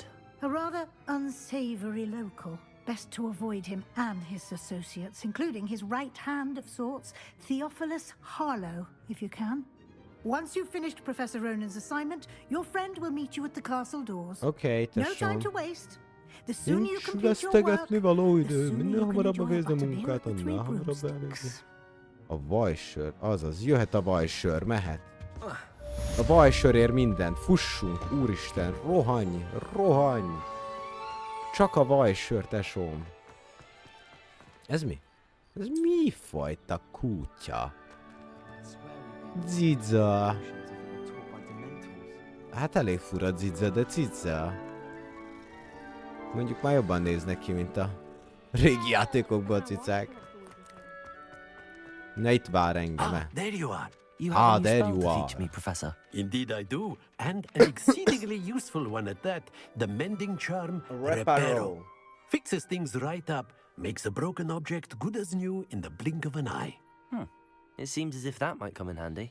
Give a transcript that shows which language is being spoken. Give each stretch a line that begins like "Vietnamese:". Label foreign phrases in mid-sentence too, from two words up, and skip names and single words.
English: A rather unsavory local. Best to avoid him and his associates, including his right hand of sorts, Theophilus Harlow, if you can. Once you've finished Professor Ronan's assignment, your friend will meet you at the castle doors.
Hungarian: Oké,
English: No time
Hungarian: tesóm.
English: to waste. The sooner you
Hungarian: Nincs
English: complete your work,
Hungarian: vesztegetni való
English: the
Hungarian: idő.
English: sooner
Hungarian: Minél
English: you can
Hungarian: hamarabb
English: enjoy
Hungarian: végzem a
English: Butterbeer
Hungarian: munkát,
English: with the three
Hungarian: annál hamarabb
English: broomsticks.
Hungarian: elvégzem. A vajsör, azaz, jöhet a vajsör, mehet. A vajsör ér mindent, fussunk, úristen, rohanj, rohanj! Csak a vajsör, tesóm. Ez mi? Ez mi fajta kutya? Cica. Hát elég fura cica, de cica. Mondjuk már jobban néznek ki, mint a régi játékokban a cicák. Na itt vár engem.
English: There you are. You have a new there spell you to are. teach me, Professor. Indeed I do, and an exceedingly useful one at that. The mending charm, Reparo. Fixes things right up, makes a broken object good as new in the blink of an eye. It seems as if that might come in handy.